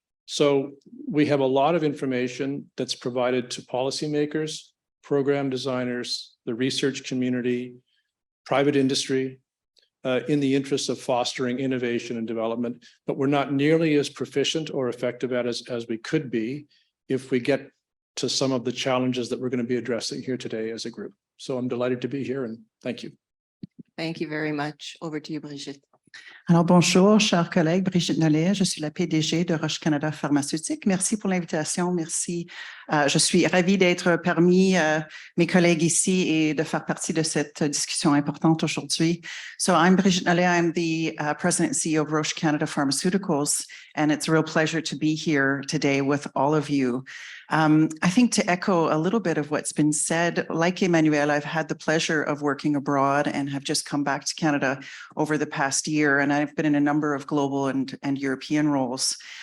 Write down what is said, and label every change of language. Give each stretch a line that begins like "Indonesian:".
English: So we have a lot of information that's provided to policymakers, program designers, the research community, private industry, in the interest of fostering innovation and development, but we're not nearly as proficient or effective at as we could be if we get to some of the challenges that we're going to be addressing here today as a group. So I'm delighted to be here, and thank you. Thank you very much. Over to you, Brigitte.
French: Alors, bonjour, chers collègues. Brigitte Nolet, je suis la PDG de Roche Canada Pharmaceutique. Merci pour l'invitation. Merci. Je suis ravie d'être parmi mes collègues ici et de faire partie de cette discussion importante aujourd'hui.
English: So I'm Brigitte Nolet. I'm the President and CEO of Roche Canada Pharmaceuticals, and it's a real pleasure to be here today with all of you. I think to echo a little bit of what's been said, like Emmanuelle, I've had the pleasure of working abroad and have just come back to Canada over the past year, and I've been in a number of global and European roles.